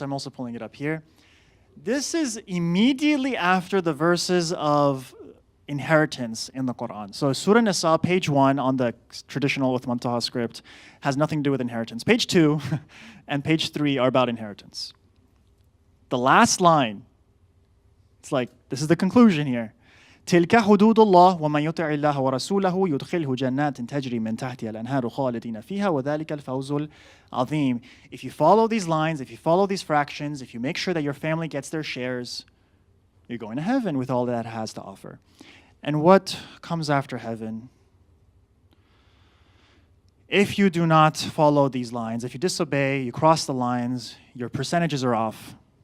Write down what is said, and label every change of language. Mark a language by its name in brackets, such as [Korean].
[English] I'm also pulling it up here. This is immediately after the verses of inheritance in the Quran. So Surah Nisa, page 1 on the traditional Uthman Taha script has nothing to do with inheritance. Page 2 and page 3 are about inheritance. The last line, it's like, this is the conclusion here. [Arabic] تلك حدود الله ومن يطع الله ورسوله يدخله جنات تجري من تحتها الأنهار خالدين فيها وذلك الفوز العظيم. [English] If you follow these lines, if you follow these fractions, if you make sure that your family gets their shares, you're going to heaven with all that it has to offer. And what comes after heaven? If you do not follow these lines, if you disobey, you cross the lines, your percentages are off.